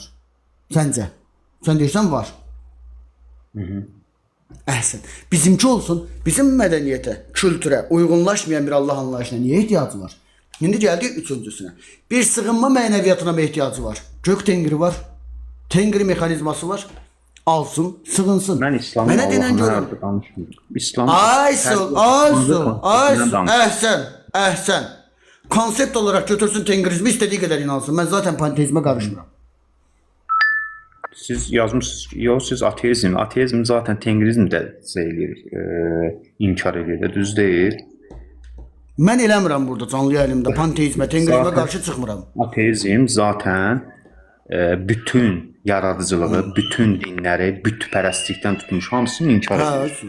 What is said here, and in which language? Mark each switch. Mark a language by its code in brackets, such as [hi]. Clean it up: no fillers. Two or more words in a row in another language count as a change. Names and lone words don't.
[az] Səncə? Sən deyirsən var. Əhsən. Bizimki olsun, bizim mədəniyyətə, kültürə uyğunlaşmayan bir Allah anlayışına niyə ehtiyacı var? İndi gəldik üçüncüsünə. Bir sığınma mənəviyyatına mı ehtiyacı var? Gök tengri var. Tengri mexanizması var. Alsın, sığınsın. Mən İslamın Allah'ını danışmıyorum. İslam Aysun. Əhsən. [tr] Konsept olarak götürsün tengrizmi istediği kadar inansın. Ben zaten panteizme karışmıram. [az] Siz yazmışsınız ki, yox siz ateizm zaten tengrizm də inkar edir, düz deyil. Mən eləmirəm burada canlı yayımda panteizmə, tengrizmə qarşı çıxmıram. Ateizm zaten bütün yaradıcılığı, bütün dinləri, bütpərəstlikdən tutmuş hamısını inkar edir.